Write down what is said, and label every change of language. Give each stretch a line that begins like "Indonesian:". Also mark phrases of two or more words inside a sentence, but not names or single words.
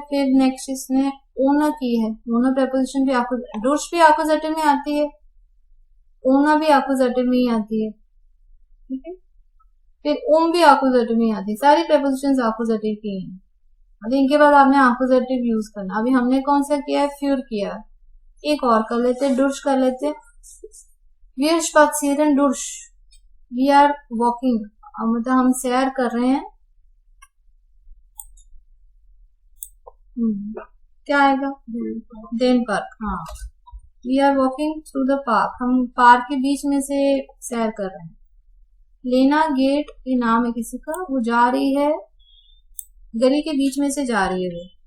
Hindi: फिर नेक्स्ट इसने ओनर की है, ओनर प्रेपोजिशन भी आपको, डुश भी अपोजिटिव में आती है, ओना भी एक्यूजेटिव में ही आती है, ठीक है। फिर ओम भी एक्यूजेटिव में ही आती है, सारी प्रेपोजिशंस एक्यूजेटिव की हैं। अब इनके बाद आपने एक्यूजेटिव यूज करना। अभी हमने कौन सा किया है, फ्यूर किया। एक और कर लेते, डुर्श कर लेते।
German: Wir spazieren durch,
English: we are walking,
Hindi: मतलब हम सैर कर रहे हैं। क्या आएगा,
German: den Park,
Hindi: हाँ।
English: we are walking through the park,
Hindi: हम पार्क के बीच में से सैर कर रहे हैं।
German: Lena geht,
Hindi: ये नाम है किसी का, वो जा रही है, गली के बीच में से जा रही है वो।